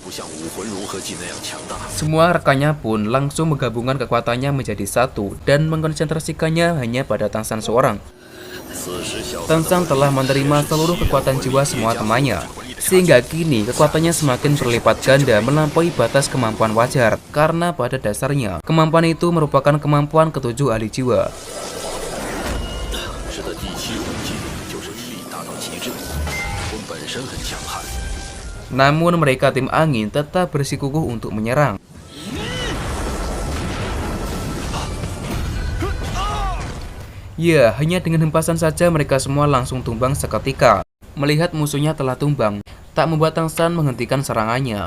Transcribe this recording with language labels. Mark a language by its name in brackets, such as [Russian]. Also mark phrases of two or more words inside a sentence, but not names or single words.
[Indonesian] Semua rekannya pun langsung menggabungkan kekuatannya menjadi satu dan mengkonsentrasikannya hanya pada Tang San seorang. Tang San telah menerima seluruh kekuatan jiwa semua temannya, sehingga kini kekuatannya semakin berlipat ganda melampaui batas kemampuan wajar. Karena pada dasarnya, kemampuan itu merupakan kemampuan ketujuh ahli jiwa. [Chinese] 是的第七魂技就是体力达到极致，魂本身很强悍。 [Indonesian] Namun mereka tim angin tetap bersikukuh untuk menyerang. Ya, hanya dengan hempasan saja mereka semua langsung tumbang seketika. Melihat musuhnya telah tumbang, tak membuat Tang San menghentikan serangannya.